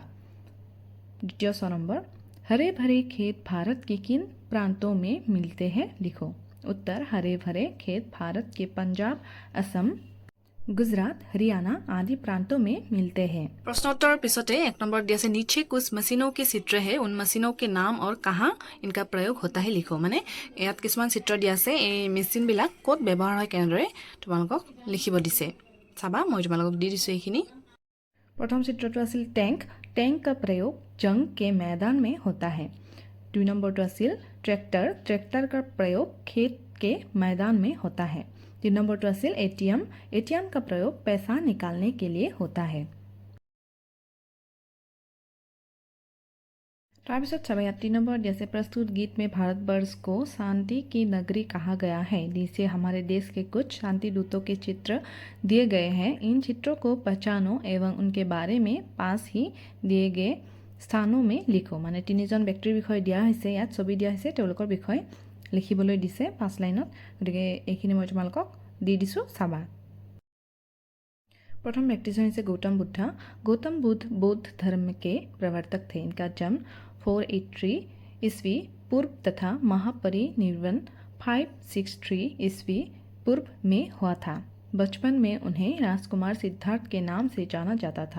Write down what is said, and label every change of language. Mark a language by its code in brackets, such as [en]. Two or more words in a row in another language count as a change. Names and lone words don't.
[hi] 100 नंबर, हरे भरे खेत भारत के किन प्रांतों में मिलते हैं लिखो। उत्तर, हरे भरे खेत भारत के पंजाब, असम, गुजरात, हरियाणा आदि प्रांतों में मिलते हैं। प्रश्नोत्तर पिछते 1 नंबर दिया से नीचे कुछ मशीनों के चित्र है, उन मशीनों के नाम और कहाँ इनका प्रयोग होता है लिखो। [as] माने ইয়াত কিছুমান চিত্ৰ দিয়া আছে, এই মেচিন বিলাক ক'ত ব্যৱহাৰ হয় কেনেদৰে তোমালোকক লিখিব দিছে। চাবা মই তোমালোকক দি দিছো এইখিনি। [hi] प्रथम चित्रটো আছিল टैंक, टैंक का प्रयोग जंग के मैदान में होता है। 2 नंबर तो আছিল ट्रैक्टर, ट्रैक्टर का प्रयोग खेत के मैदान में होता है। 3 नंबर तो আছিল एटीएम, एटीएम का प्रयोग पैसा निकालने के लिए होता है। [as] তাৰপিছত চাবা ইয়াত [hi] 3 नंबर जैसे प्रस्तुत गीत में भारतवर्ष को शांति की नगरी कहा गया है। नीचे हमारे देश के कुछ शांति दूतों के चित्र दिए गए हैं। इन चित्रों को पहचानो एवं उनके बारे में पास ही दिए गए স্থানো में লিখো। [as] মানে তিনিজন ব্যক্তিৰ বিষয়ে দিয়া হৈছে, ইয়াত ছবি দিয়া হৈছে, তেওঁলোকৰ বিষয়ে লিখিবলৈ দিছে 5 লাইনত। গতিকে এইখিনি মই তোমালোকক দি দিছোঁ, চাবা। [hi] प्रथम व्यक्तिजन है गौतम बुद्ध। गौतम बुद्ध बौद्ध धर्म के प्रवर्तक थे। इनका जन्म 483 ईस्वी पूर्व तथा महापरिनिर्वाण 563 ईस्वी पूर्व में हुआ था। बचपन में उन्हें राजकुमार सिद्धार्थ के नाम से जाना जाता था।